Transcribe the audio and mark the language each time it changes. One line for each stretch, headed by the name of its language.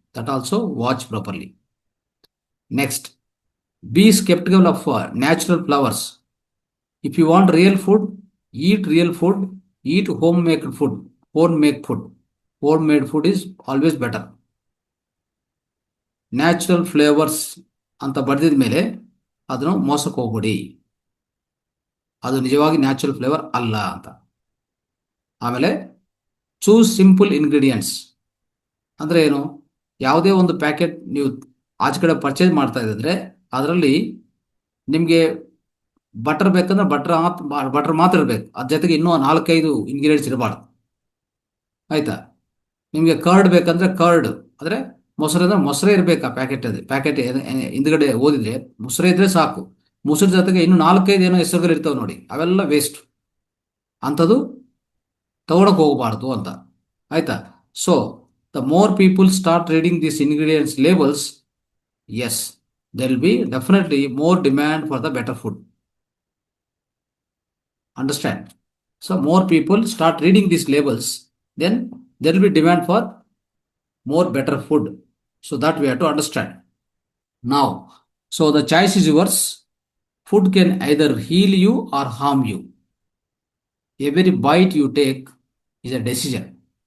English: That also watch properly. Next, be skeptical of natural flowers. If you want real food, eat real food. Eat homemade food. Homemade food is always better.
Kannada: Natural flavours ಅಂತ ಬರೆದಿದ ಮೇಲೆ ಅದನ್ನು ಮೋಸಕ್ಕೆ ಹೋಗ್ಬಿಡಿ, ಅದು ನಿಜವಾಗಿ natural flavour ಅಲ್ಲ ಅಂತ. ಆಮೇಲೆ
English: choose simple ingredients
Kannada: ಅಂದರೆ ಏನು? ಯಾವುದೇ ಒಂದು ಪ್ಯಾಕೆಟ್ ನೀವು ಆಚೆ ಕಡೆ ಪರ್ಚೇಸ್ ಮಾಡ್ತಾ ಇದ್ದರೆ ಅದರಲ್ಲಿ ನಿಮಗೆ ಬಟರ್ ಬೇಕಂದ್ರೆ ಬಟರ್ ಮಾತ್ರ ಇರಬೇಕು, ಅದ್ರ ಜೊತೆಗೆ ಇನ್ನೂ 4-5 ಇಂಗ್ರೀಡಿಯೆಂಟ್ಸ್ ಇರಬಾರ್ದು, ಆಯ್ತಾ? ನಿಮಗೆ ಕರ್ಡ್ ಬೇಕಂದ್ರೆ ಕರ್ಡ್, ಅಂದರೆ ಮೊಸರು ಅಂದರೆ ಮೊಸರೇ ಇರಬೇಕು. ಆ ಪ್ಯಾಕೆಟ್ ಹಿಂದ್ಗಡೆ ಓದಿದ್ರೆ ಮೊಸರೇ ಇದ್ರೆ ಸಾಕು. ಮೊಸರು ಜೊತೆಗೆ ಇನ್ನು 4-5 ಏನೋ ಹೆಸರುಗಳು ಇರ್ತಾವೆ ನೋಡಿ, ಅವೆಲ್ಲ ವೇಸ್ಟ್. ಅಂಥದ್ದು ತಗೊಳಕ್ ಹೋಗಬಾರ್ದು ಅಂತ, ಆಯ್ತಾ?
English: So the more people start reading this ingredients labels, yes, there will be definitely more demand for the better food. Understand? So more people start reading these labels, then there will be demand for more better food. So that we have to understand. Now, so the choice is yours. Food can either heal you or harm you. Every bite you take is a decision.